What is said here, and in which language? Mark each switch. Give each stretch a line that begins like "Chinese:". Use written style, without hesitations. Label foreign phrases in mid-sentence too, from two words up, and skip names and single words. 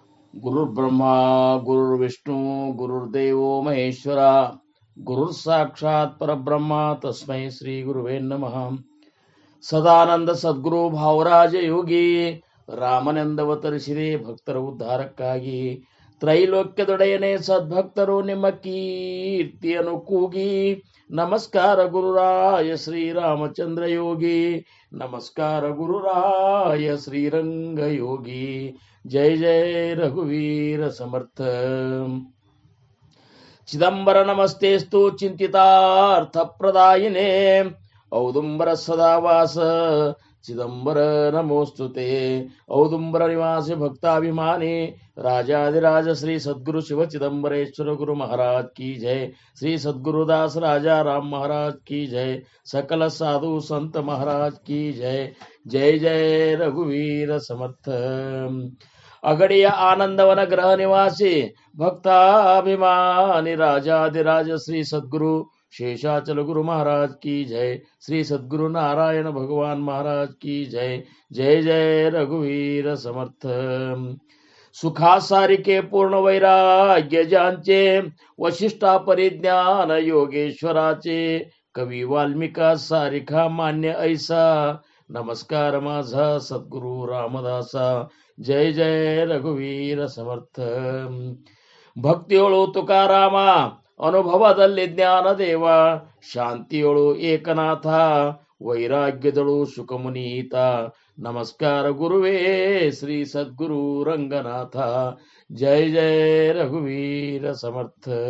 Sanskrit: ಗುರುರ್ಬ್ರಹ್ಮ ಗುರುರ್ವಿಷ್ಣು ಗುರುರ್ದೇವೋ ಮಹೇಶ್ವರ ಗುರುರ್ ಸಾಕ್ಷಾತ್ ಪರಬ್ರಹ್ಮ ತಸ್ಮೈ ಶ್ರೀ ಗುರುವೇ ನಮಃ.
Kannada: ಸದಾನಂದ ಸದ್ಗುರು ಭಾವರಾಜ ಯೋಗಿ ರಾಮನೆಂದವತರಿಸಿದೆ ಭಕ್ತರ ಉದ್ಧಾರಕ್ಕಾಗಿ. ತ್ರೈಲೋಕ್ಯದೊಡೆಯನೇ ಸದ್ಭಕ್ತರು ನಿಮ್ಮ ಕೀರ್ತಿಯನ್ನು ಕೂಗಿ. ನಮಸ್ಕಾರ ಗುರುರಾಯ ಶ್ರೀರಾಮಚಂದ್ರ ಯೋಗಿ, ನಮಸ್ಕಾರ ಗುರುರಾಯ ಶ್ರೀರಂಗ ಯೋಗಿ.
Marathi: जय जय रघुवीर समर्थ.
Sanskrit: ಚಿದಂಬರ ನಮಸ್ತೆಸ್ತು ಚಿಂತಿತಾರ್ಥ ಪ್ರದಾಯಿನೇ, ಔದುಂಬರ ಸದಾವಾಸ ಚಿದಂಬರ ನಮೋಸ್ತುತೆ.
Kannada: ಔದುಂಬರ ನಿವಾಸಿ ಭಕ್ತಾಭಿಮಾನಿ ರಾಜಾದಿರಾಜ ಶ್ರೀ ಸದ್ಗುರು ಶಿವ ಚಿದಂಬರೇಶ್ವರ ಗುರು
Hindi: महाराज की जय. श्री सद्गुरुदास राजा राम महाराज की जय. सकल साधु संत महाराज की जय.
Marathi: जय जय रघुवीर समर्थ.
Kannada: ಅಗಡಿಯ ಆನಂದವನ ಗೃಹ ನಿವಾಸಿ ಭಕ್ತಾಭಿಮಾನಿ ರಾಜಾದಿರಾಜ ಶ್ರೀ ಸದ್ಗುರು ಶೇಷಾಚಲ ಗುರು
Hindi: महाराज की जय. श्री सद्गुरु नारायण भगवान महाराज की जय.
Marathi: जय जय रघुवीर समर्थ. सुखा सारिके पूर्ण वैराग्य ज्यांचे, वशिष्ठा परिज्ञान योगेश्वराचे. कवी वाल्मिका सारिखा मान्य ऐसा, नमस्कार माझा सद्गुरु रामदासा. जय जय रघुवीर समर्थ.
Kannada: ಭಕ್ತಿಯೊಳು ತುಕಾರಾಮ, ಅನುಭವದಲ್ಲಿ ಜ್ಞಾನದೇವ. ಶಾಂತಿಯೊಳು ಏಕನಾಥ, ವೈರಾಗ್ಯದಳು ಸುಖಮುನೀತ. ನಮಸ್ಕಾರ ಗುರುವೇ ಶ್ರೀ ಸದ್ಗುರು ರಂಗನಾಥ.
Marathi: जय जय रघुवीर समर्थ.